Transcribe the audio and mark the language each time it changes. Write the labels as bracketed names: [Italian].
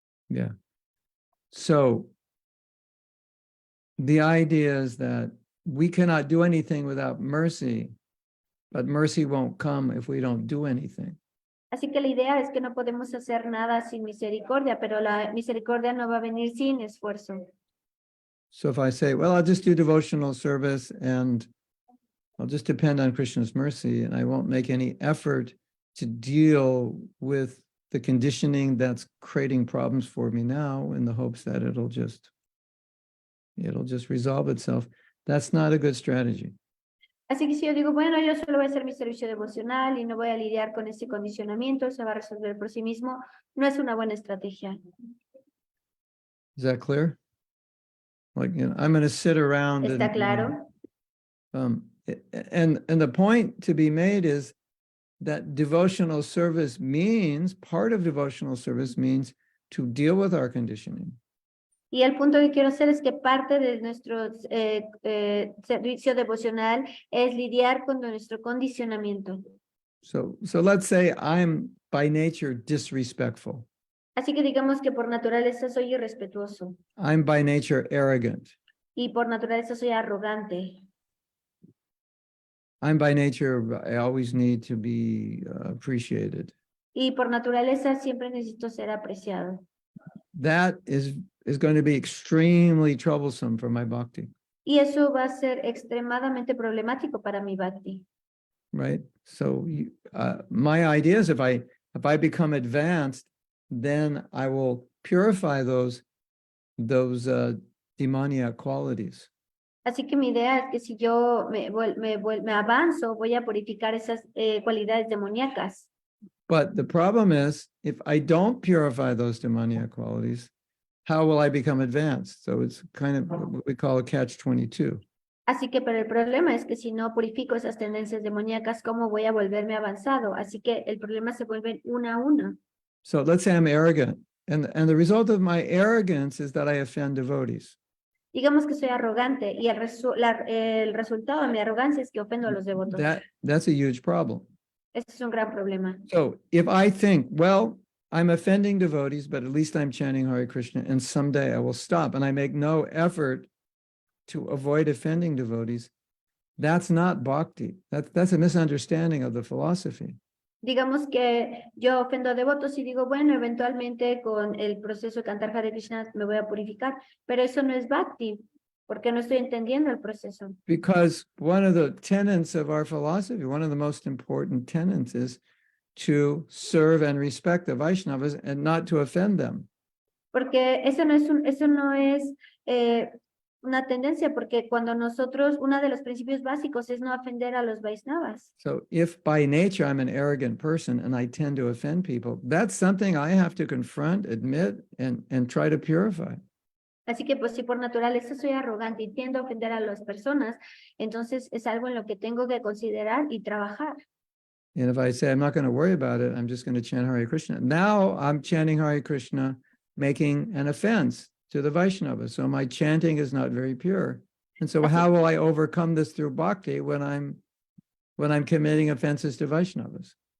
[English] Yeah. So the idea is that we cannot do anything without mercy, but mercy won't come if we don't do anything. [Spanish] Así que la idea es que no podemos hacer nada sin misericordia, pero la misericordia no va a venir sin esfuerzo. [English] So if I say, well, I'll just do devotional service and I'll just depend on Krishna's mercy and I won't make any effort to deal with the conditioning that's creating problems for me now in the hopes that it'll just It'll just resolve itself. That's not a good strategy. [Spanish] Así que si yo digo, bueno, yo solo voy a hacer mi servicio devocional y no voy a lidiar con este condicionamiento, se va a resolver por sí mismo, no es una buena estrategia. [English] Is that clear? Like, I'm going to sit around [Spanish] ¿Está [English] and, [Spanish] claro? [English] and the point to be made is that devotional service means, part of devotional service means to deal with our conditioning. [Spanish] Y el punto que quiero hacer es que parte de nuestro servicio devocional es lidiar con nuestro condicionamiento. [English] So let's say I'm by nature disrespectful. [Spanish] Así que digamos que por naturaleza soy irrespetuoso [English] I'm by nature arrogant. [Spanish] y por naturaleza soy arrogante. [English] I'm by nature, I always need to be appreciated. [Spanish] Y por naturaleza siempre necesito ser apreciado. [English] That is going to be extremely troublesome for my bhakti, [Spanish] Y eso va a ser extremadamente problemático para mi bhakti. [English] right? So my idea is if I become advanced, then I will purify those demoniac qualities. [Spanish] Así que mi idea es que si yo me avanzo, voy a purificar esas cualidades demoníacas. [English] But the problem is, if I don't purify those demoniac qualities, how will I become advanced? So it's kind of what we call a catch-22. [Spanish] Así que, pero el problema es que si no purifico esas tendencias demoníacas, ¿cómo voy a volverme avanzado? Así que el problema se vuelve una a una. [English] So let's say I'm arrogant, and the result of my arrogance is that I offend devotees. [Spanish] Digamos que soy arrogante y el resultado de mi arrogancia es que ofendo a los devotos. [English] That's a huge problem. [Spanish] Este es un gran problema. [English] So if I think, well, I'm offending devotees, but at least I'm chanting Hare Krishna, and someday I will stop, and I make no effort to avoid offending devotees, that's not bhakti. That's a misunderstanding of the philosophy. [Spanish] Digamos que yo ofendo a devotos y digo, bueno, eventualmente con el proceso de cantar Hare Krishna me voy a purificar, pero eso no es bhakti, porque no estoy entendiendo el proceso. [English] Because one of the tenets of our philosophy, one of the most important tenets is to serve and respect the Vaishnavas and not to offend them. [Spanish] Porque eso no es una tendencia, porque cuando nosotros, uno de los principios básicos es no ofender a los Vaishnavas. [English] So if by nature I'm an arrogant person and I tend to offend people, that's something I have to confront, admit, and try to purify. [Spanish] Así que pues si por naturaleza soy arrogante y tiendo a ofender a las personas, entonces es algo en lo que tengo que considerar y trabajar. [English] And if I say, I'm not going to worry about it, I'm just going to chant Hare Krishna. Now I'm chanting Hare Krishna, making an offense to the Vaishnavas. So my chanting is not very pure. And so how will I overcome this through bhakti when I'm committing offenses to Vaishnavas?